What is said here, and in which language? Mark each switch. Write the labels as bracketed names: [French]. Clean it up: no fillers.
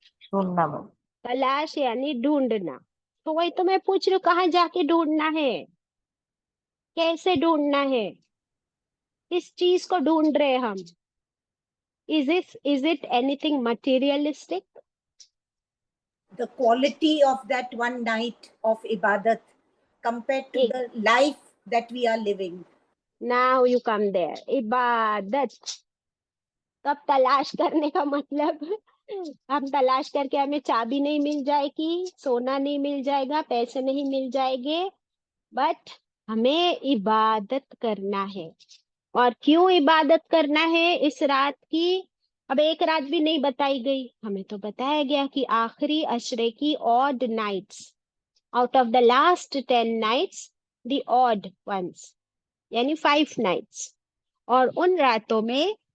[Urdu] ڈھونڈنا باجی. تلاش یعنی ڈھونڈنا. تو وہی تو میں پوچھ رہی ہوں، کہاں جا کے ڈھونڈنا ہے؟ کیسے ڈھونڈنا ہے؟ کس چیز کو ڈھونڈ رہے ہم؟ [English] Is it anything materialistic? The quality of that one night of ibadat compared to [Urdu] ایک [English] the life that we are living. Now you come there. عبادت. [Urdu] تب تلاش کرنے کا مطلب ہم تلاش کر کے ہمیں چابی نہیں مل جائے گی، سونا نہیں مل جائے گا، پیسے نہیں مل جائے گے، بٹ ہمیں عبادت کرنا ہے. اور کیوں عبادت کرنا ہے اس رات کی؟ اب ایک رات بھی نہیں بتائی گئی، ہمیں تو بتایا گیا کہ آخری عشرے کی [English] odd nights, out of the last 10 nights, the odd ones، [Urdu] یعنی 5 nights. اور ان راتوں میں